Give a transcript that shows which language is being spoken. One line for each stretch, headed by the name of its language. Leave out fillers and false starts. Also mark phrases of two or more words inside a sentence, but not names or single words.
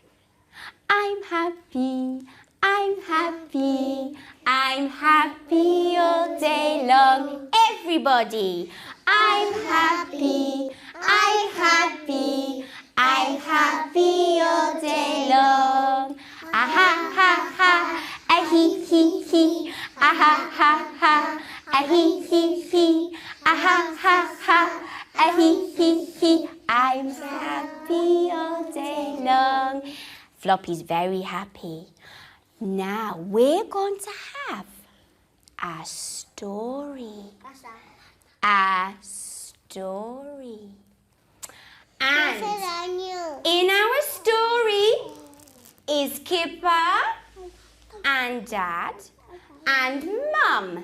English: I'm happy, I'm happy, I'm happy all day long. Everybody, I'm happy, I'm happy, I'm happy all day long. Ah ha ha ha, ah he he, ah ha ha ha. Ah hee hee hee, ah ha ha ha, ah hee hee hee. I'm happy all day long. Floppy's very happy. Now we're going to have a story. A story. And in our story is Kipper and Dad and Mum.